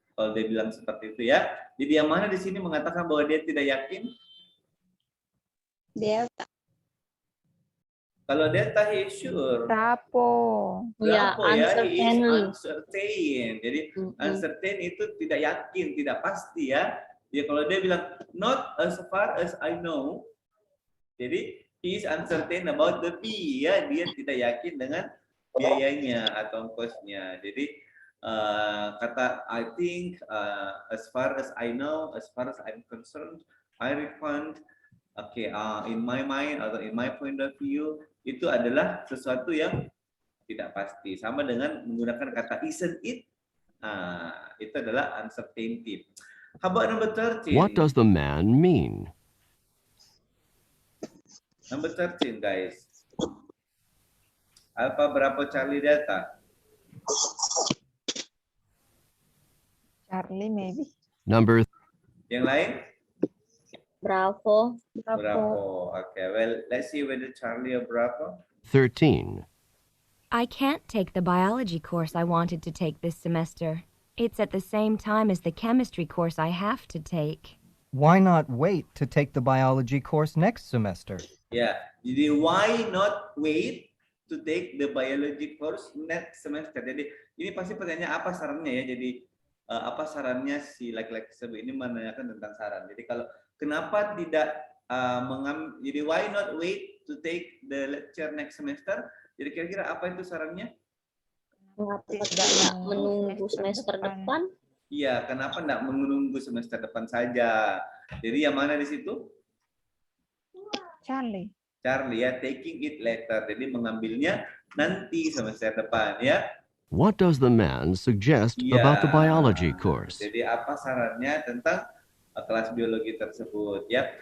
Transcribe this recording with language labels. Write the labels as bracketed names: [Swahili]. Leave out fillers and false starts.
[Indonesian] Kalau dia bilang seperti itu ya. Jadi yang mana di sini mengatakan bahwa dia tidak yakin? [English] Delta. Kalau Delta he is sure. Bravo. [Indonesian] Ya, Berapa ya? [English] He is uncertain. uncertain. [Indonesian] Jadi uncertain itu tidak yakin, tidak pasti ya. Ya kalau dia bilang [English] not as far as I know, [Indonesian] jadi [English] he is uncertain about the fee [Indonesian] ya. Dia tidak yakin dengan biayanya atau ongkosnya. Jadi kata [English] I think, as far as I know, as far as I'm concerned, I refund. Okay, in my mind atau in my point of view, [Indonesian] itu adalah sesuatu yang tidak pasti. Sama dengan menggunakan kata [English] isn't it? [Indonesian] Itu adalah uncertainty. [English] How about number 13? What does the man mean? Number 13, guys. Alpha, Bravo, Charlie, Delta. Charlie maybe. Number [Indonesian] Yang lain? [English] Bravo. Bravo. Okay, well, let's see whether Charlie or Bravo. 13. I can't take the biology course I wanted to take this semester. It's at the same time as the chemistry course I have to take. Why not wait to take the biology course next semester? Ya, jadi why not wait to take the biology course next semester? [Indonesian] Jadi ini pasti pertanyaan apa sarannya ya? Jadi apa sarannya si laki-laki tersebut ini menanyakan tentang saran. Jadi kalau kenapa tidak jadi [English] why not wait to take the lecture next semester? [Indonesian] Jadi kira-kira apa itu sarannya? Mengapa tidak menunggu semester depan? Iya, kenapa tidak menunggu semester depan saja? Jadi yang mana di situ? [English] Charlie. Charlie ya, taking it later. [Indonesian] Jadi mengambilnya nanti semester depan ya. [English] What does the man suggest about the biology course? [Indonesian] Jadi apa sarannya tentang kelas biologi tersebut ya?